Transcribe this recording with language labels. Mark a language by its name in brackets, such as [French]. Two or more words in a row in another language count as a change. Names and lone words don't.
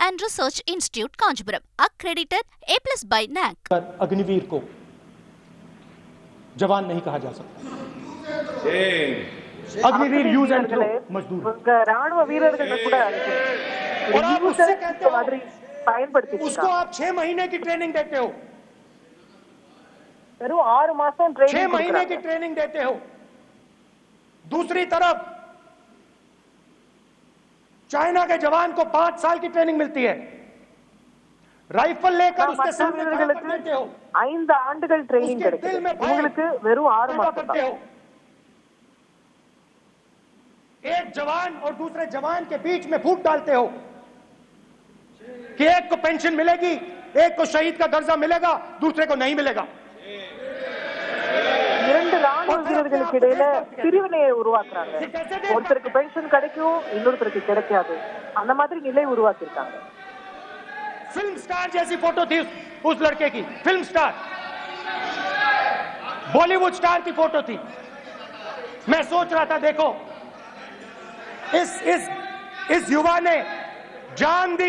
[English] and Research Institute, Kanchipuram, accredited A+ by NAC. [Hindi] अग्निवीर को जवान नहीं कहा जा सकता। अग्निवीर [English] use and throw [Hindi] मजदूर [Tamil] ராணுவ வீரர்கள் கூட [Hindi] और आप उससे कहते हो उसको आप 6 महीने की ट्रेनिंग देते हो, [Tamil] வெறும் 6 மாசம் 6 ட்ரெயினிங் [Hindi] महीने की ट्रेनिंग देते हो। दूसरी तरफ चाइना के जवान को 5 साल की ट्रेनिंग मिलती है, राइफल लेकर उसके सामने खड़ा कर देते हो, [Tamil] 5 ஆண்டுகள் ட்ரெயினிங் கிடைக்குது, உங்களுக்கு வெறும் 6 மாசம் [Hindi] करते हो। एक जवान और दूसरे जवान के बीच में फूट डालते हो कि एक को पेंशन मिलेगी, एक को शहीद का दर्जा मिलेगा, दूसरे को नहीं मिलेगा। [Tamil] இரண்டு ராணுவ வீரர்களுக்கு இடையில பிரிவினையை உருவாக்குறாங்க, ஒருத்தருக்கு பென்ஷன் கிடைக்கும், இன்னொருத்தருக்கு கிடைக்காது, அந்த மாதிரி நிலை உருவாக்கியிருக்காங்க। [English] film star [Hindi] जैसी फोटो थी उस लड़के की, [English] film star, Bollywood star [Hindi] की फोटो थी। मैं सोच रहा था देखो इस युवा ने जान दी।